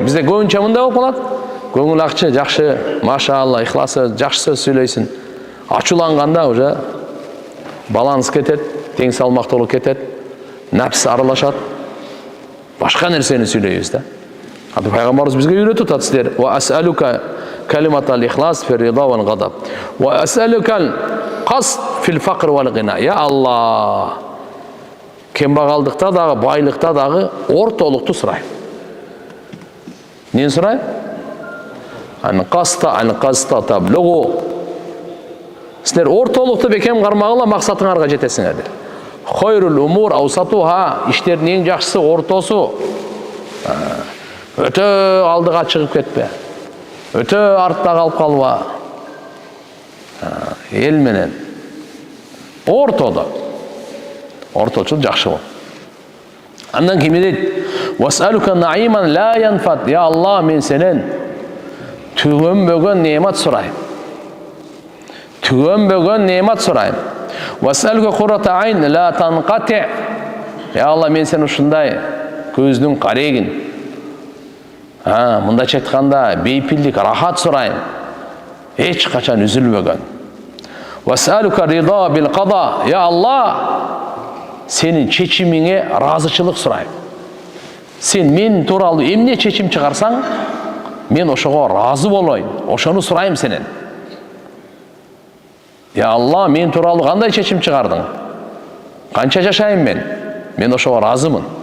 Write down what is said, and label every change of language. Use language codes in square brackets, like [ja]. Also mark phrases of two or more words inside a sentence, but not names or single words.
[ky] Бизде көбүнчө мындай болуп калат. Көңүл акчы, жакшы, машалла, ихласы, жакшы сөз сүйлөйсүн. Ачууланганда уже баланс кетет, тең салмактуулук кетет, напс аралашат. Башка нерсени сүйлөйбүз да. Аты пайгамбарыбыз бизге үйрөтүп атат силер. [ar] وأسألك كلمة الإخلاص في الرضا والغضب. وأسألك القصد في الفقر والغنى. [ky] Я Алла, кембагалдыкта дагы, байлыкта дагы ортолукту сурайм. Нен сурайм? [ar] القصد تبلغوا. [ky] Силер ортолукту бекем кармагыла максатыңарга жетесиңер. [ar] خير الأمور أوسطها, [ky] иштердин эң жакшысы ортосу. Өтө алдыга чыгып кетпе. Өтө артта калып калба. Эл менен ортодо. Орточул жакшы бол. Андан кийин дейт: [ar] "وأسألك نعيما لا ينفد". [ky] Я Алла, мен сенен түгөнбөгөн неамат сурайм. Түгөнбөгөн неамат сурайм. [ar] وأسألك قرة عين لا تنقطع. [ky] Я Алла, мен сен ушундай көздүн карегин, мындайча айтканда бейпилдик, рахат сурайм. Эч качан үзүлбөгөн. [ar] وأسألك الرضا بالقضاء. [ky] Я Алла, сенин чечимиңе разычылык сурайм. Сен мен тууралуу эмне чечим чыгарсаң, мен ошого разы болоюн. Ошону сурайм сенен. Я Алла, мен тууралуу кандай чечим чыгардың? Канча жашайм мен? Мен ошого разымын.